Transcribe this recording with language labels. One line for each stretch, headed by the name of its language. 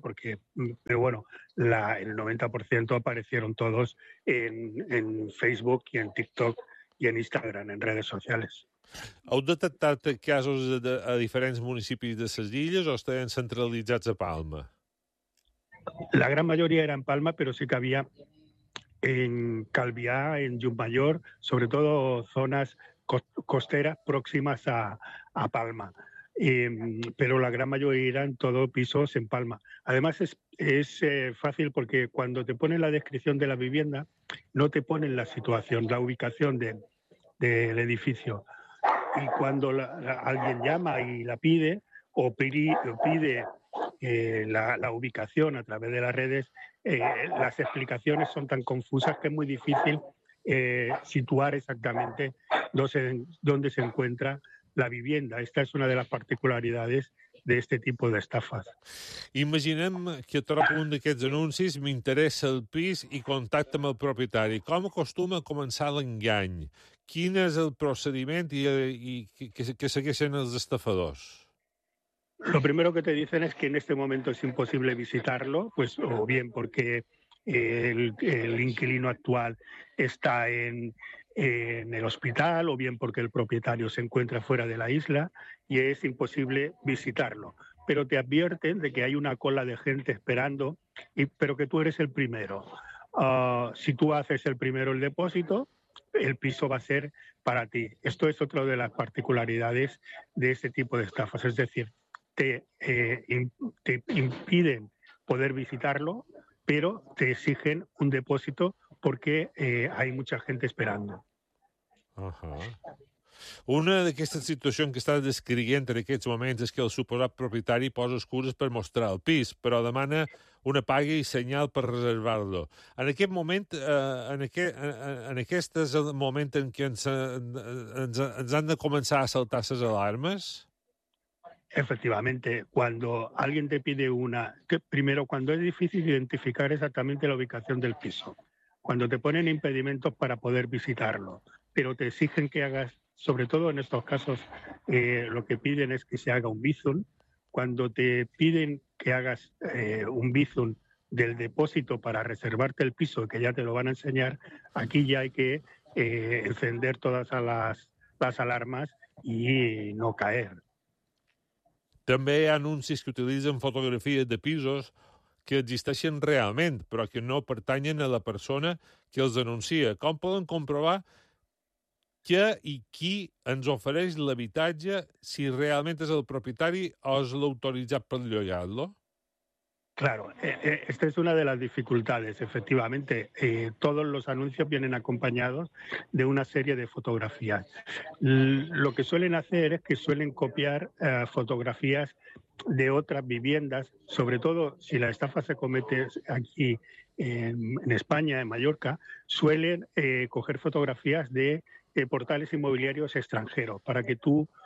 Spanish: Porque, pero bueno, el 90% aparecieron todos en Facebook y en TikTok y en Instagram, en redes sociales.
Catalan: Heu detectat casos a diferents municipis de les illes o estaven centralitzats a Palma? La gran majoria era en Palma, però sí que havia en Calvià, en Llucmajor, sobretot zones
Spanish: costeras próximas a Palma. Pero la gran mayoría eran todos pisos en Palma. Además, es fácil porque cuando te ponen la descripción de la vivienda, no te ponen la situación, la ubicación del edificio. Y cuando alguien llama y la pide, o pide la ubicación a través de las redes, las explicaciones son tan confusas que es muy difícil situar exactamente dónde se encuentra la vivienda. Esta es una de las particularidades de este tipo de estafas.
Catalan: Imaginem que trobo un d'aquests anuncis, m'interessa el pis i contacta amb el propietari. Com acostuma a començar l'engany? Quin és el procediment i que segueixen els estafadors?
Spanish: Lo primero que te dicen es que en este momento es imposible visitarlo, pues o bien porque el inquilino actual está en el hospital o bien porque el propietario se encuentra fuera de la isla y es imposible visitarlo. Pero te advierten de que hay una cola de gente esperando, pero que tú eres el primero. Si tú haces el primero el depósito, el piso va a ser para ti. Esto es otra de las particularidades de este tipo de estafas. Es decir, te impiden poder visitarlo, pero te exigen un depósito
Catalan: perquè hi ha molta gent esperant. Una d'aquestes situacions que estàs descrivint en aquests moments és que el suposat propietari posa excuses per mostrar el pis, però demana una paga i senyal per reservar-lo. En aquest moment, en aquest és el moment en què ens han de començar a saltar les alarmes?
Spanish: Efectivamente, cuando alguien te pide una... Primero, cuando es difícil identificar exactamente la ubicación del piso, cuando te ponen impedimentos para poder visitarlo, pero te exigen que hagas, sobre todo en estos casos, lo que piden es que se haga un bizum, cuando te piden que hagas un bizum del depósito para reservarte el piso, que ya te lo van a enseñar, aquí ya hay que encender todas las alarmas y no caer.
Catalan: També hi ha anuncis que utilitzen fotografies de pisos que existeixen realment, però que no pertanyen a la persona que els anuncia. Com poden comprovar què i qui ens ofereix l'habitatge si realment és el propietari o és l'autoritzat per llogar-lo?
Spanish: Claro, esta es una de las dificultades, efectivamente. Todos los anuncios vienen acompañados de una serie de fotografías. Lo que suelen hacer es que suelen copiar fotografías de otras viviendas, sobre todo si la estafa se comete aquí en España, en Mallorca, suelen coger fotografías de portales inmobiliarios extranjeros para que tú...